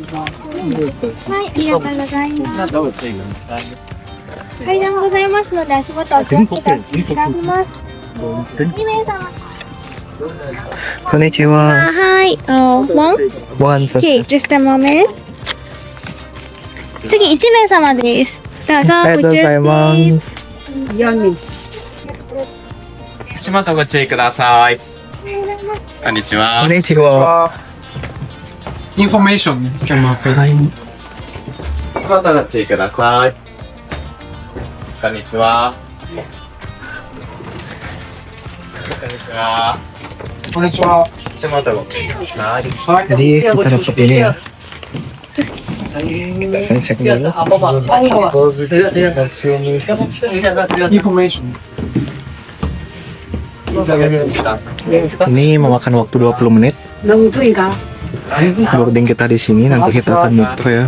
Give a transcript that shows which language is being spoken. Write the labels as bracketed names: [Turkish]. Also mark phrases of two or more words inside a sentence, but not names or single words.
[Japanese] Konnichiwa. [English] Hi. One person. just a moment. [Japanese] 次1名様です。どうぞ。ありがとうございます。足元ご注意ください。こんにちは。こんにちは。 [English] Information. [Japanese] はい。足元ご注意ください。こんにちは。こんにちは。こんにちは。足元ご注意ください。 [Indonesian] Jadi kita dapat ini ya. Saya cek dulu. [English] Information. [Indonesian] Ini memakan waktu 20 menit. Boarding kita di sini, nanti kita akan muter ya.